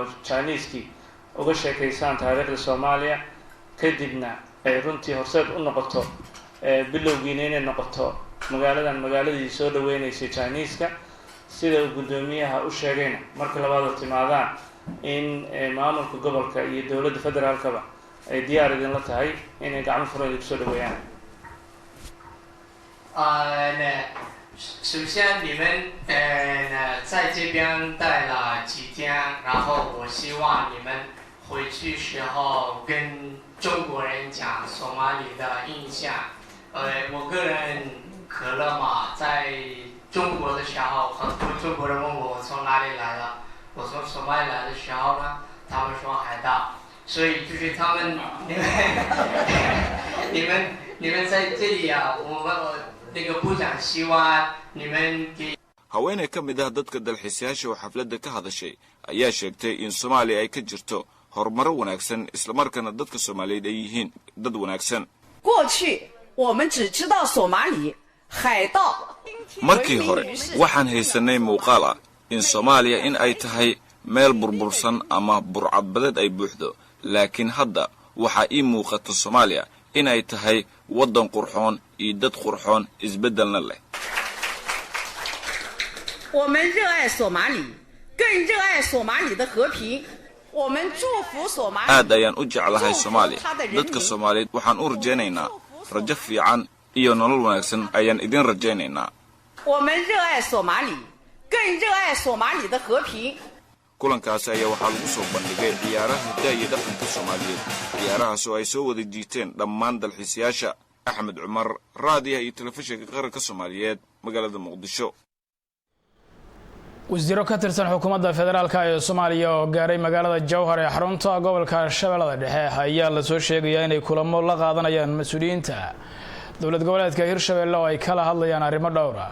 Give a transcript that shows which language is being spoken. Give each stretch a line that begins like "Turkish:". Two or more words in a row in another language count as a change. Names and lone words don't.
Somali: Chinese-kii uga sheekaysaan taariikhda Soomaaliya kadibna ay runtii horseed u noqoto bilowgiina inay noqoto magaaladii soo dhaweynaysay Chinese-ka sida uu gudoomiyaha u sheegayna marka labaad timaadaan in maamulka gobolka iyo dawladda federaalkaba ay diyaar idin la tahay inay gacmo furan ku soo dhaweeyaan
Chinese: 首先你们在这边待了几天，然后我希望你们回去时候跟中国人讲索马里的印象。我个人可乐嘛，在中国的时候，很多中国人问我从哪里来的，我从索马里来的时候呢，他们说海盗，所以就是他们你们在这里啊，我那个部长希望你们给。
Somali: haweeney ka mid ah dadka dalxiisayaasha oo xafladda ka hadashay ayaa sheegtay in Soomaaliya ay ka jirto horumar wanaagsan isla markaana dadka Soomaaliyeed ay yihiin dad wanaagsan.
Chinese: 过去我们只知道索马里海盗。
Somali: markii hore waxaan haysanay muuqaal ah in Soomaaliya in ay tahay meel burbursan ama burcadbadeed ay buuxdo laakiin hadda waxa ii muuqata Soomaaliya in ay tahay waddan qurxoon iyo dad qurxoon isbeddelna leh.
Chinese: 我们热爱索马里，更热爱索马里的和平。我们祝福索马里。
Somali: aad ayaan u jeclahay Soomaaliya dadka Soomaaliyeed waxaan u rajaynaynaa rajo fiican iyo nolol wanaagsan ayaan idin rajaynaynaa.
Chinese: 我们热爱索马里，更热爱索马里的和平。
Somali: kulankaasi ayaa waxaa lagu soo bandhigay ciyaaraha hiddaha iyo dhaqanka Soomaaliyeed ciyaarahaas oo ay soo wada jiiteen dhammaan dalxiisayaasha. Axmed Cumar, raadiyaha iyo telefishinka qaranka Soomaaliyeed, magaalada Muqdisho. wasiiro ka tirsan xukuumadda federaalka ee Soomaaliya oo gaaray magaalada Jowhar ee xarunta gobolka Shabeellada Dhexe ayaa la soo sheegay inay kulamo la qaadanayaan mas'uuliyiinta dowlad goboleedka Hirshabelle oo ay kala hadlayaan arrimo dhowr ah.